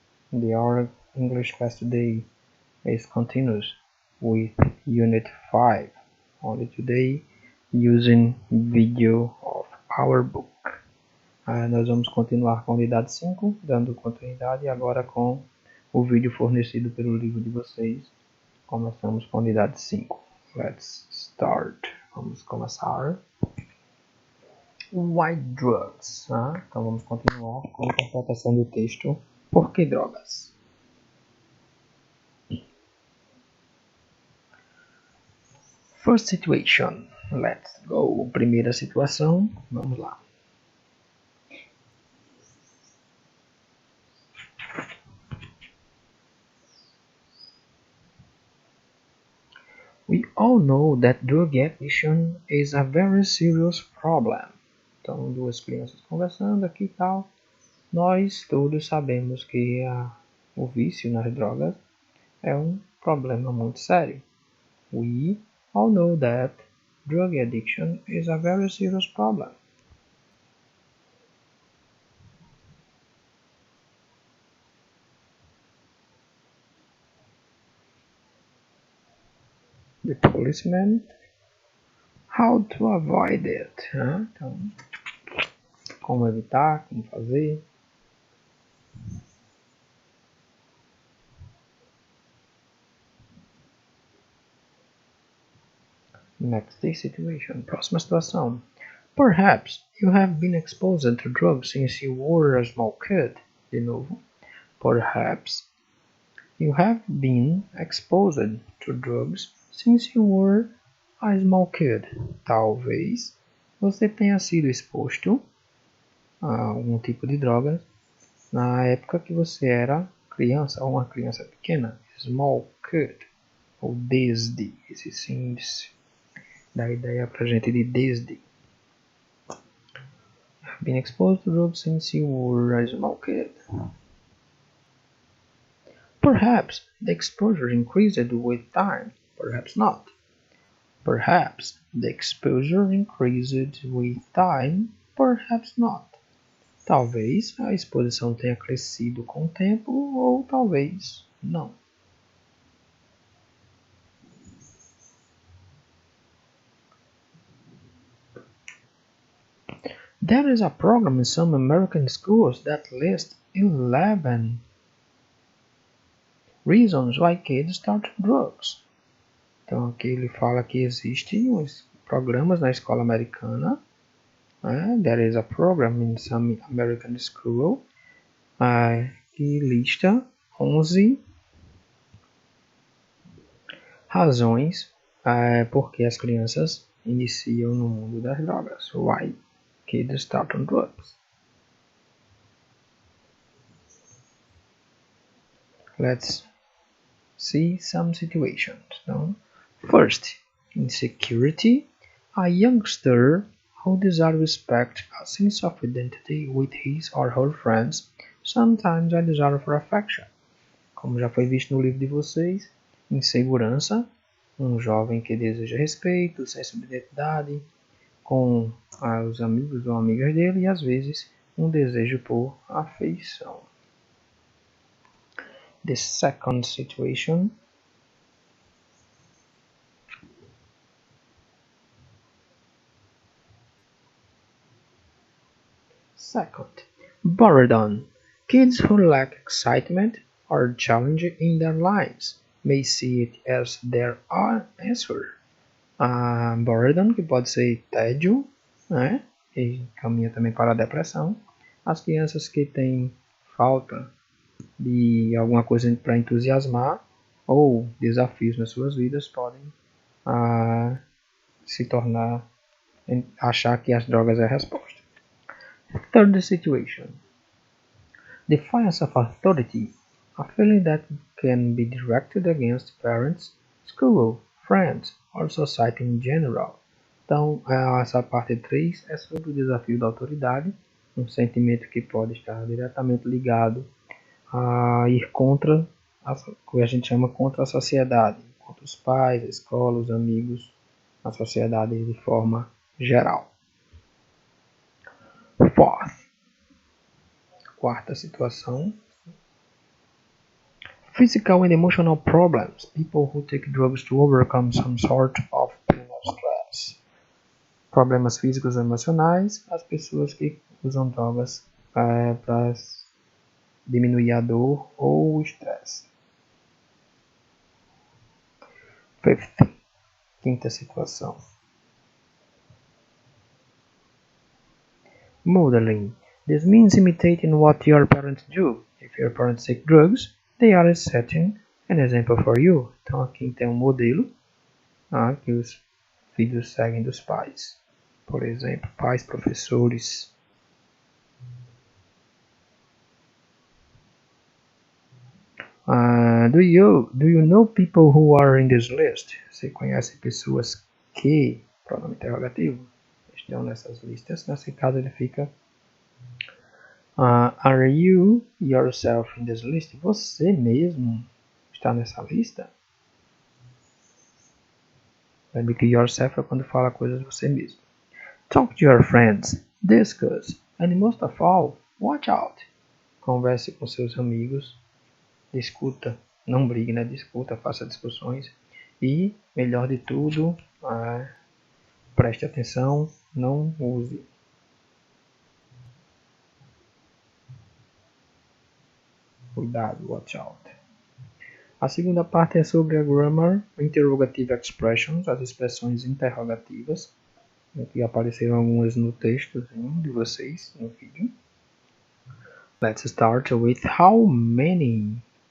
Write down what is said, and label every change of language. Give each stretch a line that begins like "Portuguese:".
English: Our English class today is continuous with Unit 5. Only today, using video of our book.
Portuguese: Nós vamos continuar com a unidade 5, dando continuidade agora com o vídeo fornecido pelo livro de vocês. Começamos com a unidade 5.
English: Let's start.
Portuguese: Vamos começar.
English: Why drugs?
Portuguese: Então vamos continuar com a interpretação do texto. Por que drogas?
English: First situation. Let's go.
Portuguese: Primeira situação. Vamos lá.
English: We all know that drug addiction is a very serious problem.
Portuguese: Então, duas crianças conversando aqui e tal. Nós todos sabemos que o vício nas drogas é um problema muito sério.
English: We all know that drug addiction is a very serious problem. The policeman. How to avoid it?
Portuguese: Então, como evitar, como fazer.
English: Next situation.
Portuguese: Próxima situação.
English: Perhaps you have been exposed to drugs since you were a small kid.
Portuguese: De novo.
English: Perhaps you have been exposed to drugs since you were a small kid.
Portuguese: Talvez você tenha sido exposto a algum tipo de droga na época que você era criança ou uma criança pequena.
English: Small kid.
Portuguese: Ou desde. Esse índice dá ideia pra gente de desde.
English: Been exposed to drugs since you were a small kid. Perhaps the exposure increased with time. Perhaps not. Perhaps the exposure increased with time. Perhaps not.
Portuguese: Talvez a exposição tenha crescido com o tempo ou talvez não.
English: There is a program in some American schools that lists 11 reasons why kids start drugs.
Portuguese: Então aqui ele fala que existem uns programas na escola americana.
English: There is a program in some American school
Portuguese: que lista 11 razões porque as crianças iniciam no mundo das drogas.
English: Why kids start on drugs. Let's see some situations.
Portuguese: Então,
English: first, insecurity. A youngster who desires respect, a sense of identity with his or her friends, sometimes a desire for affection.
Portuguese: Como já foi visto no livro de vocês, insegurança, um jovem que deseja respeito, senso de identidade com os amigos ou amigas dele e às vezes um desejo por afeição.
English: The second situation. Second, boredom. Kids who lack excitement or challenge in their lives may see it as their answer.
Portuguese: Boredom, que pode ser tédio, né? E caminha também para a depressão. As crianças que têm falta de alguma coisa para entusiasmar ou desafios nas suas vidas podem se tornar, achar que as drogas é a resposta.
English: Third situation. Defiance of authority. A feeling that can be directed against parents, school, friends, or society in general.
Portuguese: Então, essa parte 3 é sobre o desafio da autoridade, um sentimento que pode estar diretamente ligado a ir contra o que a gente chama contra a sociedade, contra os pais, a escola, os amigos, a sociedade de forma geral.
English: Fourth,
Portuguese: Quarta situação.
English: Physical and emotional problems. People who take drugs to overcome some sort of pain or stress.
Portuguese: Problemas físicos ou emocionais. As pessoas que usam drogas para diminuir a dor ou o estresse.
English: Fifth.
Portuguese: Quinta situação.
English: Modeling. This means imitating what your parents do. If your parents take drugs, they are setting an example for you.
Portuguese: Então aqui tem um modelo que os filhos seguem dos pais. Por exemplo, pais, professores.
English: Do you know people who are in this list?
Portuguese: Você conhece pessoas que, pronome interrogativo, estão nessas listas? Nesse caso ele fica
English: are you yourself in this list?
Portuguese: Você mesmo está nessa lista? Lembre que yourself é quando fala coisas de você mesmo.
English: Talk to your friends, discuss, and most of all, watch out.
Portuguese: Converse com seus amigos, discuta, não brigue, né? Discuta, faça discussões e, melhor de tudo, preste atenção, não use. Cuidado,
English: watch out.
Portuguese: A segunda parte é sobre a
English: grammar, interrogative expressions,
Portuguese: as expressões interrogativas. Aqui apareceram algumas no texto de vocês no vídeo.
English: Let's start with how many.